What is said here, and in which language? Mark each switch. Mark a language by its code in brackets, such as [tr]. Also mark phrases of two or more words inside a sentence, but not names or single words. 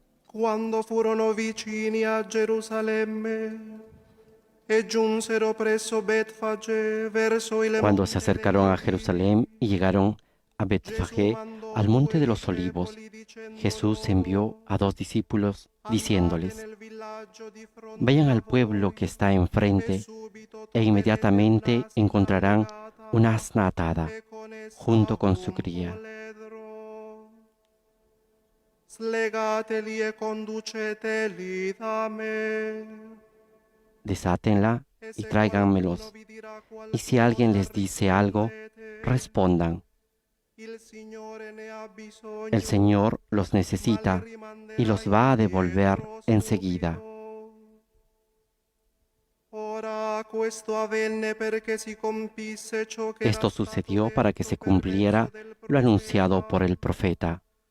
[it] Quando furono vicini a Gerusalemme e giunsero presso Betfage verso il [es] Cuando se [it] monte [es] acercaron [it] degli [es] a Jerusalén y llegaron a Betfagé, al monte de los olivos, Jesús envió a 2 discípulos diciéndoles: vayan al pueblo que está enfrente e inmediatamente encontrarán una asna atada junto con su cría. [it] Slegateli e conduceteli da me. [es] Desátenla y tráiganmelos. Y si alguien les dice algo, respondan: el Señor los necesita y los va a devolver enseguida. Esto sucedió para que se cumpliera lo anunciado por el profeta.